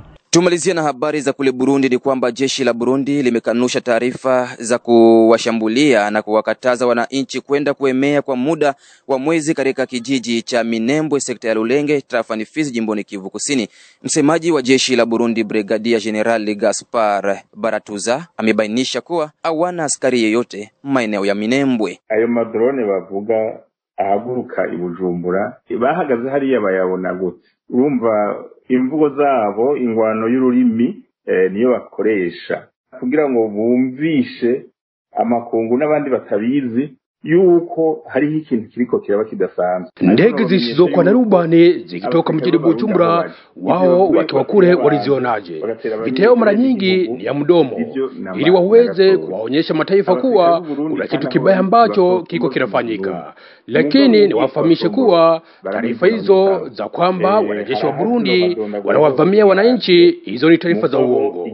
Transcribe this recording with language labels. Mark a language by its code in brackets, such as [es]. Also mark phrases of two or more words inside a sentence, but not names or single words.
[sw] Tumalizia na habari za kule Burundi. Ni kwamba jeshi la Burundi limekanusha taarifa za kuwashambulia na kuwakataza wananchi kwenda kuemea kwa muda wa mwezi katika kijiji cha Minembwe, sekta ya Lulenge, tarafani Fizi, jimboni Kivu Kusini. Msemaji wa jeshi la Burundi Brigadier General Gaspar Baratuza amebainisha kuwa hawana askari yeyote maeneo ya Minembwe. [rn] Ayo madrone bavuga ahaguruka ibujumbura bahagaze hariya bayabona gute? Urumva imvugo zabo, ingwano y'ururimi niyo bakoresha kugira ngo bumvishe amakungu n'abandi batabizi yuko hari ikintu kiriko kiraba kidasanzwe. [sw] Ndege zisizokuwa na rubani zikitoka mjini Bujumbura, wao wakiwa kule walizionaje? Viteo mara nyingi ni ya mdomo ili waweze kuwaonyesha mataifa kuwa kuna kitu kibaya ambacho kiko kinafanyika. Lakini ni wafahamishe kuwa taarifa hizo za kwamba wanajeshi wa Burundi wanawavamia wananchi, hizo ni taarifa za uongo.